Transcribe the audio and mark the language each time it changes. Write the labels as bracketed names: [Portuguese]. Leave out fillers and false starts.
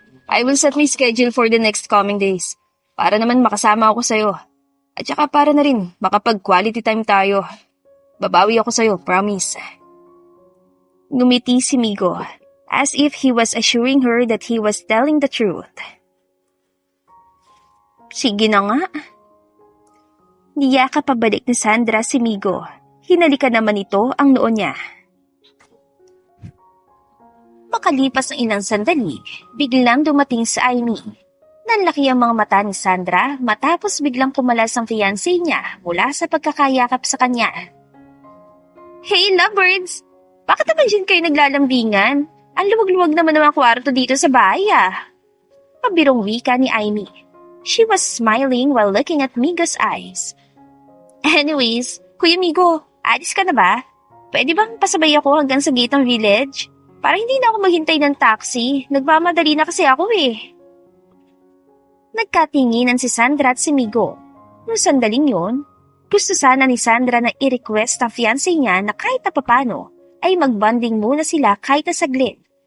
[English] I will set my schedule for the next coming days. [Filipino] Para naman makasama ako sa'yo. At saka para na rin makapag-quality time tayo. Babawi ako sa'yo, promise. Ngumiti si Migo, [English] as if he was assuring her that he was telling the truth. [Filipino] Sige na nga. Niyaka pabalik ni Sandra si Migo. Hinalikan naman ito ang noo niya. Makalipas ng ilang sandali, biglang dumating si Amy. Nanlaki ang mga mata ni Sandra matapos biglang kumalas ang fiancé niya mula sa pagkakayakap sa kanya. [English] Hey lovebirds! [Filipino] Bakit naman dyan kayo naglalambingan? Ang luwag-luwag naman ng mga kwarto dito sa bahay ah. Pabirong wika ni Amy. [English] She was smiling while looking at Migo's eyes. [Filipino] Anyways, Kuya Migo, alis ka na ba? Pwede bang pasabay ako hanggang sa gate ng village? Para hindi na ako maghintay ng taxi. Nagmamadali na kasi ako eh. Nagkatinginan si Sandra at si Migo. Noong sandaling yun, gusto sana ni Sandra na i-request ang fiancé niya na kahit na papano ay mag-bonding muna sila kahit na saglit.